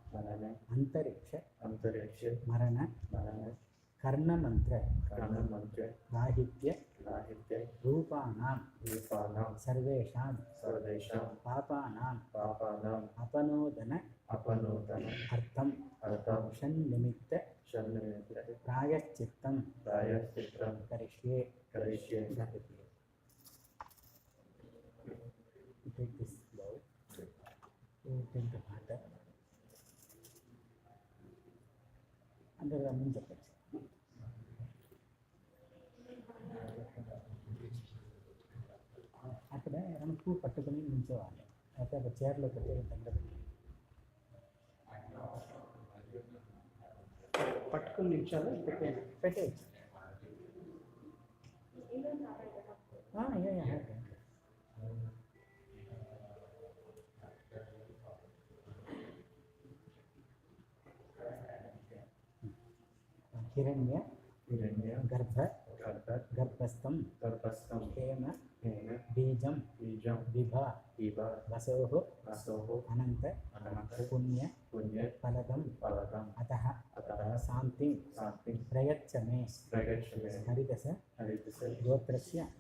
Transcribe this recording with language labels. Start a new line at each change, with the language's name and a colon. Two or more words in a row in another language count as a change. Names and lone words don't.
Sanskrit: अंतरिक्ष मरण कर्णमंत्र राहित्य रूपाणां सर्वेषां पापानां अपनोदन अर्थं षण्निमित्त प्रायश्चित्तं करिष्ये
English: take this bowl, take the water, and then run the picture.
Telugu: అక్కడ మనకు పట్టుకుని నిల్చోవాలి అయితే ఒక చైర్లో పెట్టి దగ్గర పట్టుకుని నిల్చోవాలి పెట్టేయచ్చు हिरण्य
Sanskrit: गर्भस्थं हेम बीजं विभा वसोः अनंत पुण्य फलदं अतः शांतिं प्रयच्छ मे हरिदस गोत्रस्य